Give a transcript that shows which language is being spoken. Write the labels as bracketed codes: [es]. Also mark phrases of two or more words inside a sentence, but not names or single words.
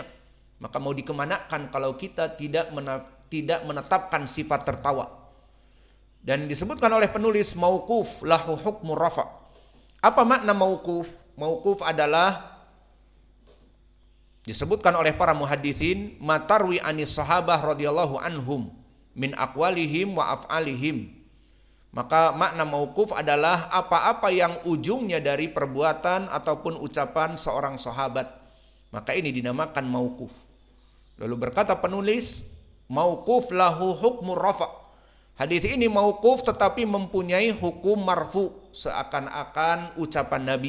[id] Maka mau dikemanakan kalau kita tidak menetapkan sifat tertawa? Dan disebutkan oleh penulis [ar] موقوف له حكم الرفع. [id] Apa makna mauquf? Mauquf adalah disebutkan oleh para muhaditsin [ar] ما روي عن الصحابة رضي الله عنهم من أقوالهم وأفعالهم. [id] Maka makna mauquf adalah apa-apa yang ujungnya dari perbuatan ataupun ucapan seorang sahabat. Maka ini dinamakan mauquf. Lalu berkata penulis, [ar] موقوف له حكم الرفع. [id] Hadis ini mauquf tetapi mempunyai hukum marfu, seakan-akan ucapan Nabi.